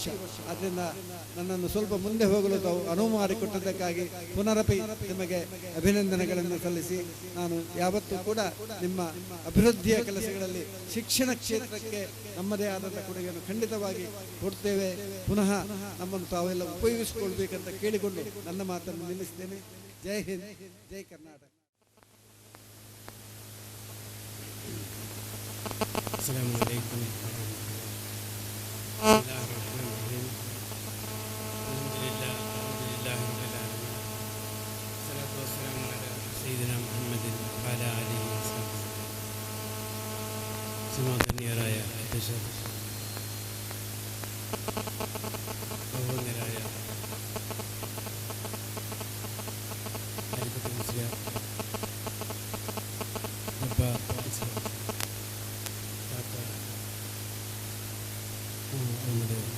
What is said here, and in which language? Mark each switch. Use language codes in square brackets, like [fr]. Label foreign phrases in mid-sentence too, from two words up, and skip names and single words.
[kn] ಆದ್ದರಿಂದ ನನ್ನನ್ನು ಸ್ವಲ್ಪ ಮುಂದೆ ಹೋಗಲು ತಾವು ಅನುವು ಮಾಡಿಕೊಟ್ಟದ್ದಕ್ಕಾಗಿ ಪುನರಪಿ ನಿಮಗೆ ಅಭಿನಂದನೆಗಳನ್ನು ಸಲ್ಲಿಸಿ, ನಾನು ಯಾವತ್ತೂ ಕೂಡ ನಿಮ್ಮ ಅಭಿವೃದ್ಧಿಯ ಕೆಲಸಗಳಲ್ಲಿ ಶಿಕ್ಷಣ ಕ್ಷೇತ್ರಕ್ಕೆ ನಮ್ಮದೇ ಆದಂಥ ಕೊಡುಗೆಯನ್ನು ಖಂಡಿತವಾಗಿ ಕೊಡ್ತೇವೆ. ಪುನಃ ನಮ್ಮನ್ನು ತಾವೆಲ್ಲ ಉಪಯೋಗಿಸಿಕೊಳ್ಬೇಕಂತ ಕೇಳಿಕೊಂಡು ನನ್ನ ಮಾತನ್ನು ನಿಲ್ಲಿಸ್ತೇನೆ. ಜೈ ಹಿಂದ್, ಜೈ ಕರ್ನಾಟಕ. [ar] السلام عليكم الحمد لله رب العالمين والصلاة والسلام على سيدنا محمد وعلى آله وصحبه [ml] സമാധാനിയരായ അധ്യക്ഷർ, ബഹുമാന്യരായ അരിക്കത്ത് മുസ്ലിയാർ, നമ്മുടെ